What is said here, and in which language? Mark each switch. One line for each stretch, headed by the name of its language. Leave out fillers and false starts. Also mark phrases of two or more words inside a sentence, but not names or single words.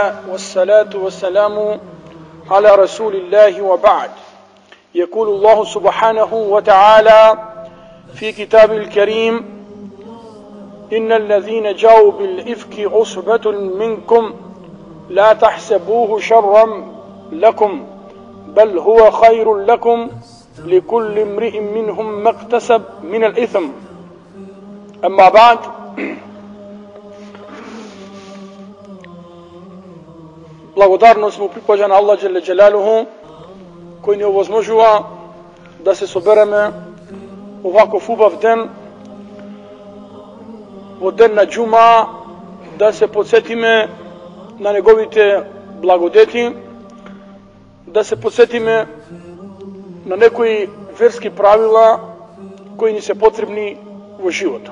Arabic: والصلاة والسلام على رسول الله وبعد يقول الله سبحانه وتعالى في كتاب الكريم إن الذين جاءوا بالإفك عصبة منكم لا تحسبوه شرا لكم بل هو خير لكم لكل امرئ منهم ما اكتسب من الإثم أما بعد
Macedonian: Благодарност му припаѓа на
Arabic: الله جل جلاله,
Macedonian: кој ни овозможува да се собереме оваков убав ден, во ден на џума, да се подсетиме на неговите благодети, да се подсетиме на некои верски правила кои ни се потребни во животот.